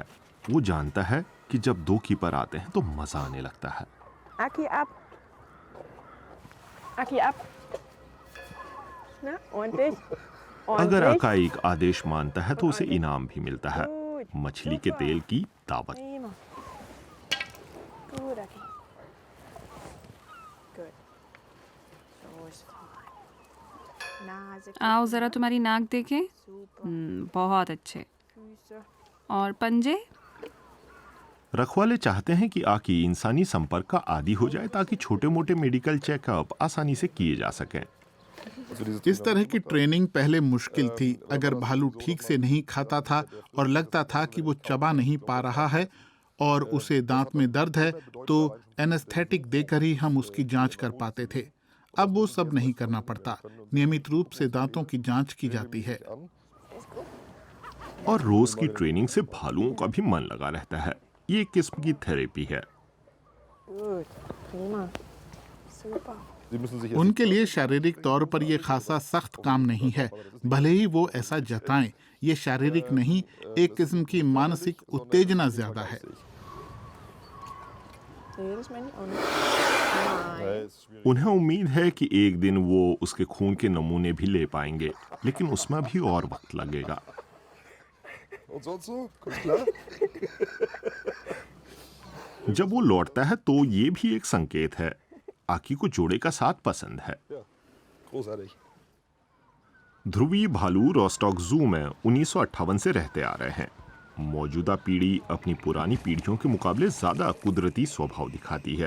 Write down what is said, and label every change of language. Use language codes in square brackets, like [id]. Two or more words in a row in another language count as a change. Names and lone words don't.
[hi] वो जानता है कि जब 2 कीपर आते हैं तो मजा आने लगता है। [de] Aki ab. Aki ab. Na, ordentlich. [hi] अगर अकाई एक आदेश मानता है तो उसे इनाम भी मिलता है, मछली के तेल की दावत। [de] Prima. Gut, Aki. Gut. So ist fein. Nase. [hi] आओ जरा तुम्हारी नाक देखें। बहुत अच्छे। [de] Füße. [hi] और पंजे? रखवाले चाहते हैं कि आकी इंसानी संपर्क का आदी हो जाए ताकि छोटे मोटे [en] medical checkup [hi] आसानी से किए जा सकें। इस तरह की ट्रेनिंग पहले मुश्किल थी। अगर भालू ठीक से नहीं खाता था और लगता था कि वो चबा नहीं पा रहा है और उसे दांत में दर्द है, तो एनेस्थेटिक देकर ही हम उसकी जांच कर पाते थे। अब वो सब नहीं करना पड़ता। नियमित रूप से दांतों की जांच की जाती है। और रोज की ट्रेनिंग से भालुओं का भी मन लगा रहता है। ये एक किस्म की थेरेपी है। [de] Gut. Prima. Super. [hi] उनके लिए शारीरिक तौर पर ये खासा सख्त काम नहीं है, भले ही वो ऐसा जताएं। ये शारीरिक नहीं, एक किस्म की मानसिक उत्तेजना ज्यादा है। [de] Nee, das meine ich auch nicht. Nein. [hi] उन्हें उम्मीद है कि एक दिन वो उसके खून के नमूने भी ले पाएंगे, लेकिन उसमें भी और वक्त लगेगा। [de] Und sonst so? Kommst klar? [hi] जब वो लौटता है तो ये भी एक संकेत है, आकी को जोड़े का साथ पसंद है। [de] Ja, großartig. [hi] ध्रुवी भालू रोस्टॉक जू में 1958 से रहते आ रहे हैं। मौजूदा पीढ़ी अपनी पुरानी पीढ़ियों के मुकाबले ज्यादा कुदरती स्वभाव दिखाती है।